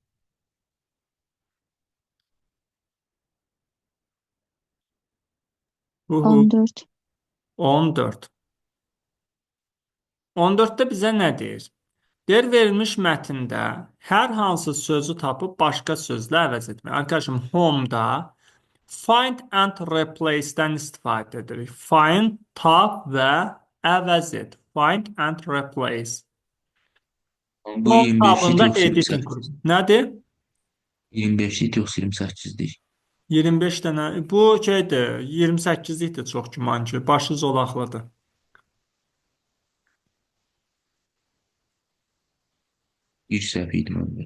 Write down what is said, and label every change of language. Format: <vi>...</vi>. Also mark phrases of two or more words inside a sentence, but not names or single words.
<az>Uhu, 14. 14. 14-də bizə nə deyir? Deyir, verilmiş mətndə hər hansı sözü tapıb başqa sözlə əvəz etmək. Arkadaşım, home-da</az> <en>find and replace-</en> <az>dən istifadə edirik. Find, tap və əvəz et.</az> <en>Find and replace.</en> <az>Bu Home 25 idi tabında yoxsa edit 28? include. Nədir? 25 idi yoxsa 28-dik? 25 dənə. Bu şeydir, 28-likdir çox güman ki. Başı zolaqlıdır. Bir səhv idi məndə.</az>